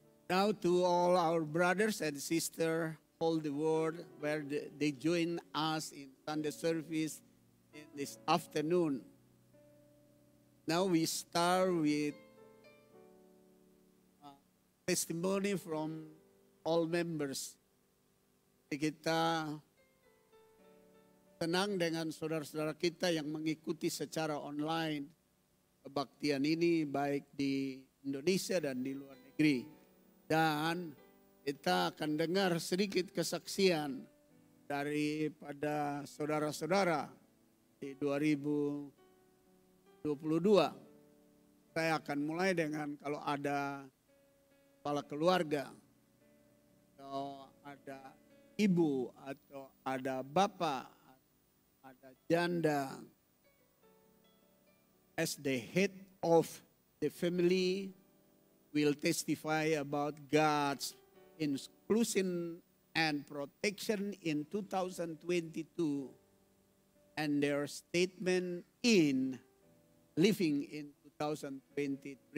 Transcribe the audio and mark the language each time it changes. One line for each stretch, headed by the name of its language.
English: Now to all our brothers and sisters all the world where they join us in Sunday service in this afternoon. Now we start with testimony from all members.
Indonesian: Kita senang dengan saudara-saudara kita yang mengikuti secara online kebaktian ini baik di Indonesia dan di luar negeri. Dan kita akan dengar sedikit kesaksian daripada saudara-saudara di 2022. Saya akan mulai dengan kalau ada kepala keluarga, atau ada ibu, atau ada bapak, ada janda.
English: As the head of the family, will testify about God's inclusion and protection in 2022 and their statement in living in 2023.